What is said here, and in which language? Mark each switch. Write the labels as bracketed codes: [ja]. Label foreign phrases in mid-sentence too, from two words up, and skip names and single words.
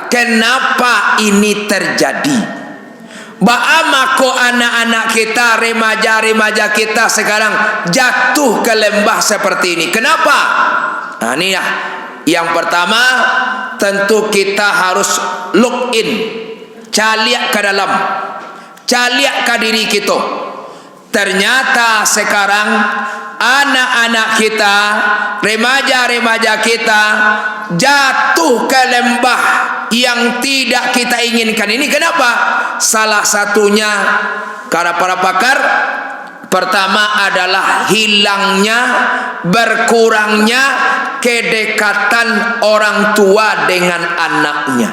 [id] Kenapa ini terjadi? Bagaimana anak-anak kita, remaja-remaja kita sekarang jatuh ke lembah seperti ini? Kenapa? Nah, ini ya. Yang pertama, tentu kita harus [en] look in, [min] caliak ke dalam, caliak ke diri kita. [id] Ternyata sekarang anak-anak kita, remaja-remaja kita jatuh ke lembah yang tidak kita inginkan. Ini kenapa? Salah satunya karena para pakar, pertama adalah hilangnya, berkurangnya kedekatan orang tua dengan anaknya.